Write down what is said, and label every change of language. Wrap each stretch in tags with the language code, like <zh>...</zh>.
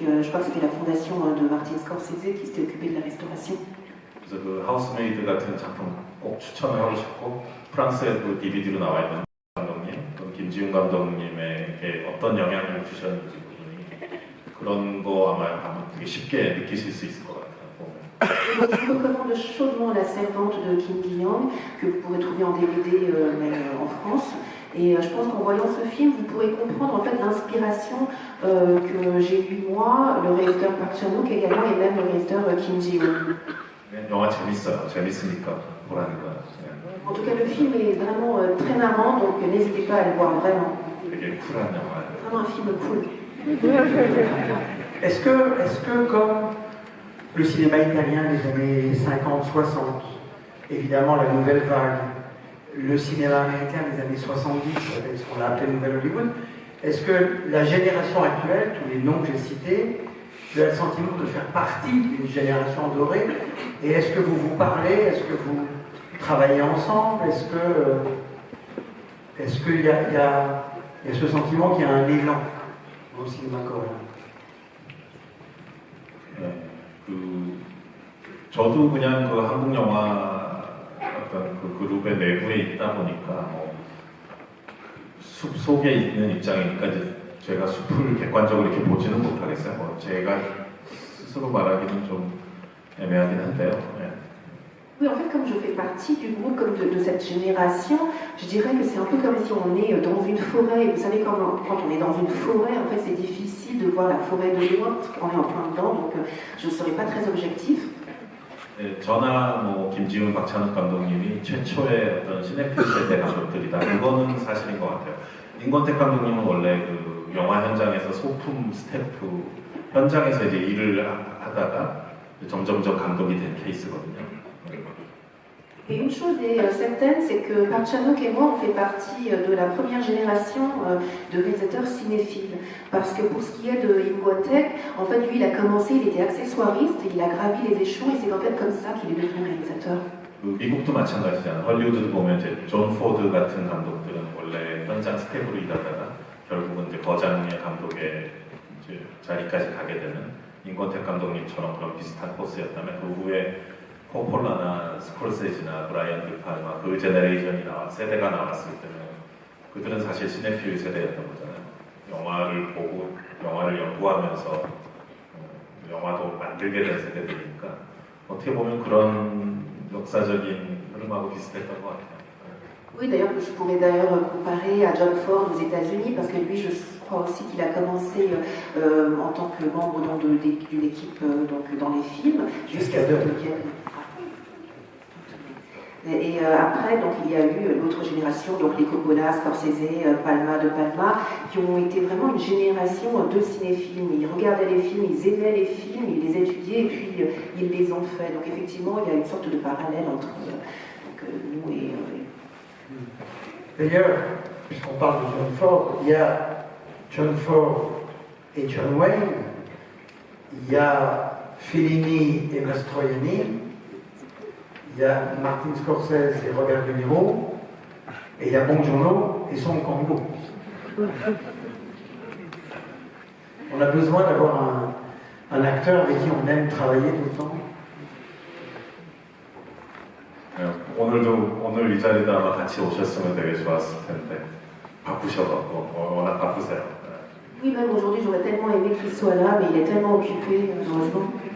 <fr>Je crois que c'était la fondation de Martin Scorsese qui s'était occupée de la restauration.</fr> <ko>그래서 그 하우스메이드 같은 작품 꼭 추천을 하고 싶고 프랑스에 그 DVD로 나와 있는 감독님, 김지훈 감독님에게 어떤 영향을 주셨는지 그런 거 아마 되게 쉽게 느끼실 수 있을 것 같아요.</ko> <fr>Donc, je vous recommande chaudement La Servante de Kim Gi-young, que vous pourrez trouver en DVD même en France. Et je pense qu'en voyant ce film, vous pourrez comprendre en fait l'inspiration que j'ai eue moi, le réalisateur Park Chan-wook également, et même le réalisateur Kim Ji-woon.</fr> <ko>영화 재밌어요. 재밌으니까 보라는 거예요.</ko> <fr>En tout cas, le film est vraiment très marrant, donc n'hésitez pas à le voir, vraiment.</fr> <ko>되게 쿨한 영화예요.</ko> <fr>Vraiment un film cool. Est-ce que comme le cinéma italien des années 50-60, évidemment la nouvelle vague, le cinéma américain des années 70, avec ce qu'on a appelé Nouvelle Hollywood, est-ce que la génération actuelle, tous les noms que j'ai cités, tu as le sentiment de faire partie d'une génération dorée? Et est-ce que vous vous parlez? Est-ce que vous travaillez ensemble? Est-ce qu'il y a ce sentiment qu'il y a un élan au cinéma coréen?</fr> <ko>네, 저도 그냥 그 한국 영화 어떤 그 그룹의 내부에 있다 보니까 숲 속에 있는 입장이니까 이제 제가 숲을 객관적으로 이렇게 보지는 못하겠어요. 제가 스스로 말하기는 좀 애매하긴 한데요. 네.</ko> <fr>Oui, en fait, comme je fais partie du groupe, comme de cette génération, je dirais que c'est un peu comme si on est dans une forêt. Vous savez, quand on est dans une forêt, en fait, c'est difficile de voir la forêt de loin parce qu'on est en plein dedans, donc je ne serai pas très objectif.</fr> <ko>네, 저나 뭐 김지훈, 박찬욱 감독님이 최초의 어떤 시네필 세대 감독들이다. 그거는 사실인 것 같아요. 임권택 감독님은 원래 그 영화 현장에서 소품 스태프 현장에서 이제 일을 하다가 점점점 감독이 된 케이스거든요.</ko> <fr>Et une chose est certaine, c'est que Park Chan-wook et moi, on fait partie de la première génération de réalisateurs cinéphiles. Parce que pour ce qui est de Im Kwon-taek, en fait, lui, il a commencé, il était accessoiriste, il a gravi les échelons, et c'est en fait comme ça qu'il est devenu réalisateur.</fr> <ko>미국도 마찬가지잖아요. 헐리우드도 보면 이제 존 포드 같은 감독들은 원래 현장 스텝으로 일하다가 결국은 이제 거장의 감독의 이제 자리까지 가게 되는 임권택 감독님처럼 그런 비슷한 코스였다면 그 후에 코폴라나 스콜세지나 브라이언 드팔마 그 제너레이션이 세대가 나왔을 때는 그들은 사실 시네필 세대였던 거잖아요. 영화를 보고 영화를 연구하면서 영화도 만들게 된 세대들이니까 어떻게 보면 그런 역사적인 흐름하고 비슷했던 것 같아요.</ko> <fr>Oui, d'ailleurs, je pourrais d'ailleurs comparer à John Ford aux États-Unis, parce que lui, je crois aussi qu'il a commencé en tant que membre d'une équipe donc, dans les films, jusqu'à ce qu'il devienne. Et après, donc, il y a eu l'autre génération, donc les Coppola, Scorsese, Palma de Palma, qui ont été vraiment une génération de cinéphiles. Ils regardaient les films, ils aimaient les films, ils les étudiaient et puis ils les ont faits. Donc effectivement, il y a une sorte de parallèle entre nous et... D'ailleurs, puisqu'on parle de John Ford, il y a John Ford et John Wayne, il y a Fellini et Mastroianni, il y a Martin Scorsese et Robert De Niro, et il y a Bong Joon-ho et Song Kang-ho. On a besoin d'avoir un acteur avec qui on aime travailler tout le temps.</fr> <ko>오늘 이 자리도 아마 같이 오셨으면 되게 좋았을 텐데 바쁘셔갖고 워낙 바쁘세요.</ko> <fr>Oui, même aujourd'hui, j'aurais tellement aimé qu'il soit là, mais il est tellement occupé, heureusement.</fr>